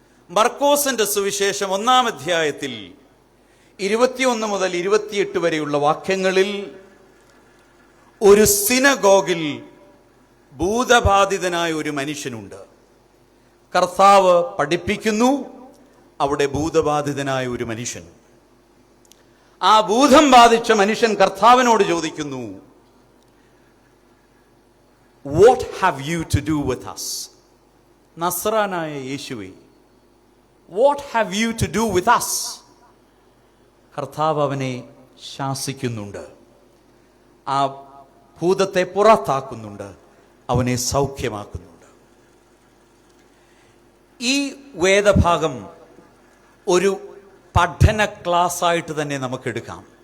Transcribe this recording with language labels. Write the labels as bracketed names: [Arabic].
[Malayalam] മർക്കോസിന്റെ സുവിശേഷം 1-ാം അധ്യായത്തിൽ 21 മുതൽ 28 വരെയുള്ള വാക്യങ്ങളിൽ ഒരു സിനഗോഗിൽ ഭൂതബാധിതനായ ഒരു മനുഷ്യനുണ്ട്. കർത്താവ് പഠിപ്പിക്കുന്നു. അവിടെ ഭൂതബാധിതനായ ഒരു മനുഷ്യൻ, ആ ഭൂതം ബാധിച്ച മനുഷ്യൻ കർത്താവിനോട് ചോദിക്കുന്നു, [English] What have you to do with us? [Malayalam] നസ്രാനായ യേശുവേ, [English] What have you to do with us? [Malayalam] കർത്താവ് അവനെ ശാസിക്കുന്നുണ്ട്. ആ ഭൂതത്തെ പുറത്താക്കുന്നുണ്ട്, അവനെ സൗഖ്യമാക്കുന്നുണ്ട്. ഈ വേദഭാഗം ഒരു പഠന ക്ലാസ്സായിട്ട് തന്നെ നമുക്കെടുക്കാം.